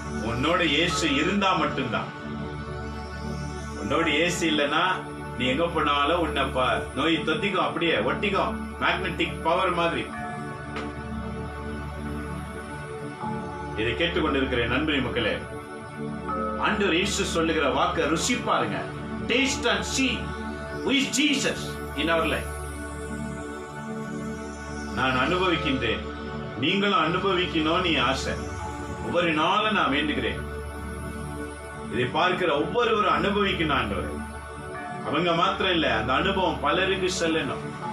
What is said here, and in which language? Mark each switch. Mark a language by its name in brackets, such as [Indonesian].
[Tamil] உன்னோட இயேசு இருந்தா மட்டும்தான். உன்னோட இயேசு இல்லைன்னா நீ எங்க போனாலும் உன்னை நோய் தொத்திக்கும், அப்படியே ஒட்டிக்கும், மேக்னெட்டிக் பவர் மாதிரி. இதை கேட்டுக்கொண்டிருக்கிற நண்பரி மக்களே, ஆண்டவர் இயேசு சொல்லுகிற வாக்க ருசி பாருங்க. [English] Taste and see who is Jesus in our life. [Tamil] நான் அனுபவிக்கின்றேன், நீங்களும் அனுபவிக்கணும். நீ ஆசை ஒவ்வொரு நாளும் நான் வேண்டுகிறேன். இதை பார்க்கிற ஒவ்வொருவரும் அனுபவிக்கணும் ஆண்டவர். அவங்க மாத்திரம் இல்ல, அந்த அனுபவம் பலருக்கு செல்லணும்.